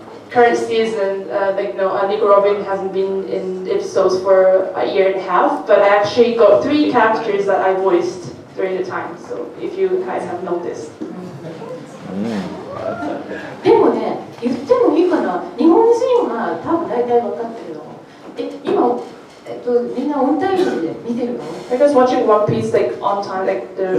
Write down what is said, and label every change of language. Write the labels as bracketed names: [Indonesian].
[English] current season, Nico Robin hasn't been in episodes for a year and a half, but I actually got 3 characters that I voiced during the time. So if you guys have noticed. [Japanese] でもね、言ってもいいかな。日本人は多分大体分かってるの。今、みんなオンタイムで見てるの？ [English] I was watching One Piece like on time, like the